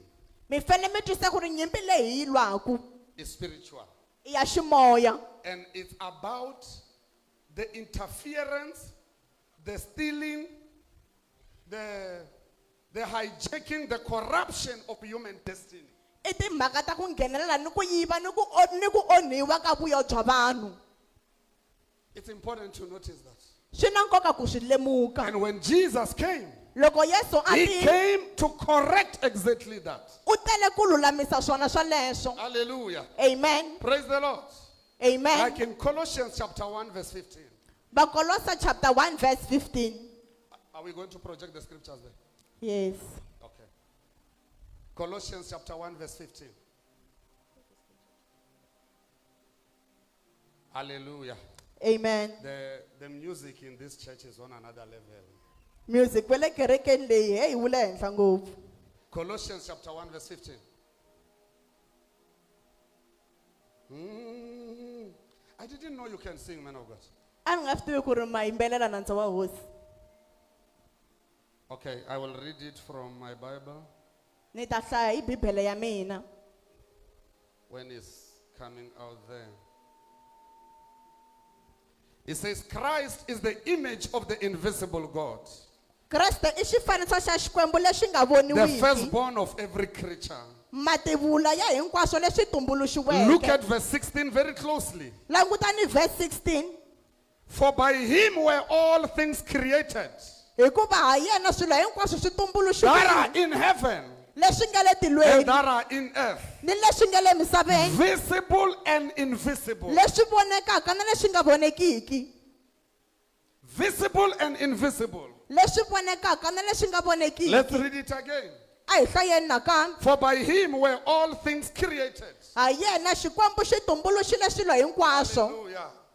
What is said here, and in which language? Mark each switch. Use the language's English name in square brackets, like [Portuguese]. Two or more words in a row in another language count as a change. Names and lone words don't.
[Tsonga] Mi fanele mi twisisa ku ri nyimpi leyi hi yi lwaku [English] is spiritual. [Tsonga] i ya ximoya. [English] And it's about the interference, the stealing, the hijacking, the corruption of human destiny. [Tsonga] I timhaka ta ku nghenelela ni ku yiva ni ku onhiwa ka vuyo bya vanhu. [English] It's important to notice that. [Tsonga] Swi na nkoka ku swi lemuka. [English] And when Jesus came, [Tsonga] Loko Yesu a [English] he [Tsonga] tile, [English] came to correct exactly that. [Tsonga] u tele ku lulamisa swona sweleswo. [English] Hallelujah. Amen. Praise the Lord. Amen. Like in Colossians chapter 1 verse 15. [Tsonga] Bakolosa chapter 1 verse 15. [English] Are we going to project the scriptures there? Yes. Okay. Colossians chapter 1 verse 15. Hallelujah. Amen. The music in this church is on another level. [Tsonga] Music kwele kerekeni leyi hey wu le henhla ngopfu. [English] Colossians chapter 1 verse 15. I didn't know you can sing, man of God. [Tsonga] A ni nga swi tivi ku ri ma yimbelela nandza wa hosi. [English] Okay, I will read it from my Bible [Tsonga] Ni ta hlaya hi Bibele ya mina. [English] when it's coming out there. It says, Christ is the image of the invisible God, [Tsonga] Kreste I xifaniso xa Xikwembu lexi nga [English] the [Tsonga] voniwiki. [English] firstborn of every creature. [Tsonga] Mativula ya hinkwaswo leswi tumbuluxiweke. [English] Look at verse 16 very closely. [Tsonga] Langutani verse 16. [English] For by him were all things created [Tsonga] Hikuva ha yena swilo hinkwaswo swi [English] that [Tsonga] tumbuluxiwile. [English] are in heaven [Tsonga] Leswi nga le [English] and [Tsonga] tilweni [English] that are in earth, [Tsonga] ni leswi nga le misaveni. [English] visible and invisible. [Tsonga] Leswi vonekaka na leswi nga vonekiki. [English] Visible and invisible. [Tsonga] Leswi vonekaka na leswi nga vonekiki. [English] Let's read it again. [Tsonga] A hi hlayeni nakambe. [English] For by him were all things created. [Tsonga] Ha yena Xikwembu xi tumbuluxile swilo hinkwaswo. [English] Hallelujah.